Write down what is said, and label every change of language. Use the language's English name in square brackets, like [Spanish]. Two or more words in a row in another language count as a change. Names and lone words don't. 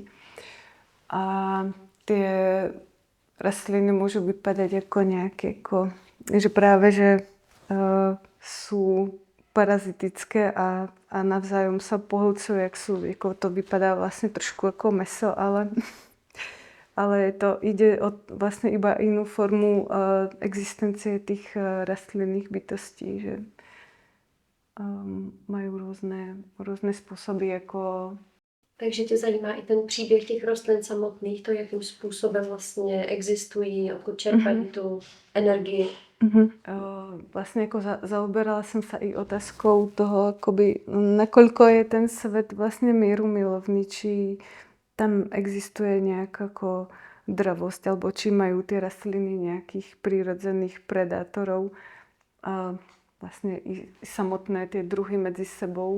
[Slovak] A tie rastliny môžu vypadať ako nejaké, že práve, že sú parazitické a navzájom sa pohlcujú, ako to vypadá vlastne trošku ako mäso, ale ale ide o vlastne iba inú formu existencie tých rastlinných bytostí, že majú rôzne spôsoby, ako... [Czech] Takže tě zajímá i ten příběh těch rostlin samotných, to, jakým způsobem vlastně existují, jako čerpají tu energii. [Slovak] Vlastne ako zaoberala som sa i otázkou toho, akoby, nakoľko je ten svet vlastne mierumilovný, či tam existuje nejaká ako dravosť, alebo či majú tie rastliny nejakých prírodzených predátorov a vlastne i samotné tie druhy medzi sebou.